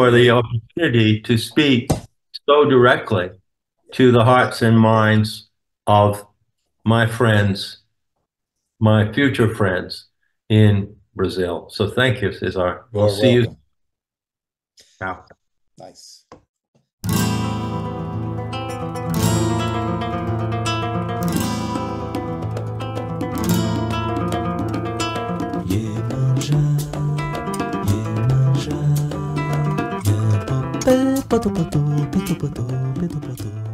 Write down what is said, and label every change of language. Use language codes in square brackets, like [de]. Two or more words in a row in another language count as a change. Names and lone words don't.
[en] for the opportunity to speak so directly to the hearts and minds of my friends, my future friends in Brazil. So thank you, Cesar. I'll you're see you welcome. now. Nice. Yemanja, Yemanja, Yepo, Peto, Poto, Peto, Poto, Peto, Poto.